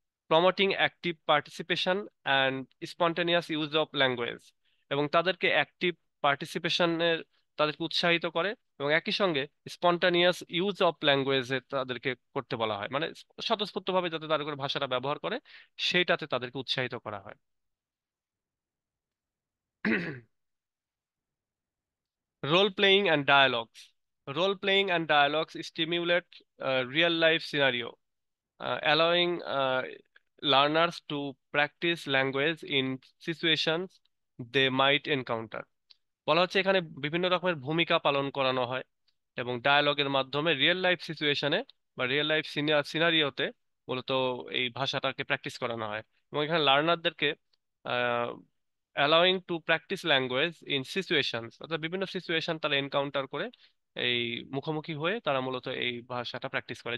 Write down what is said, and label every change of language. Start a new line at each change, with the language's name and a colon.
English: promoting active participation and spontaneous use of language,
Bangla: এবং তাদেরকে active পার্টিসিপেশনের, তাদেরকে উৎসাহিত করে, এবং একই সঙ্গে স্পন্টানিয়াস ইউজ অফ ল্যাঙ্গুয়েজে তাদেরকে করতে বলা হয়, মানে স্বতঃস্ফূর্তভাবে যাতে তারা করে ভাষাটা ব্যবহার করে সেইটাতে তাদেরকে উৎসাহিত করা হয়।
English: Role playing and dialogues. Role playing and dialogues stimulate real life scenario, allowing learners to practice language in situations they might encounter।
Bangla: বলা হচ্ছে এখানে বিভিন্ন রকমের ভূমিকা পালন করানো হয় এবং ডায়ালগের মাধ্যমে রিয়েল লাইফ সিচুয়েশনে বা রিয়েল লাইফ সিনারিওতে মূলত এই ভাষাটাকে প্র্যাকটিস করানো হয়। এবং এখানে লার্নারদেরকে
English: allowing to practice language in situations,
Bangla: অর্থাৎ বিভিন্ন সিচুয়েশন তারা এনকাউন্টার করে এই মুখোমুখি হয়ে তারা মূলত এই ভাষাটা প্র্যাকটিস করে।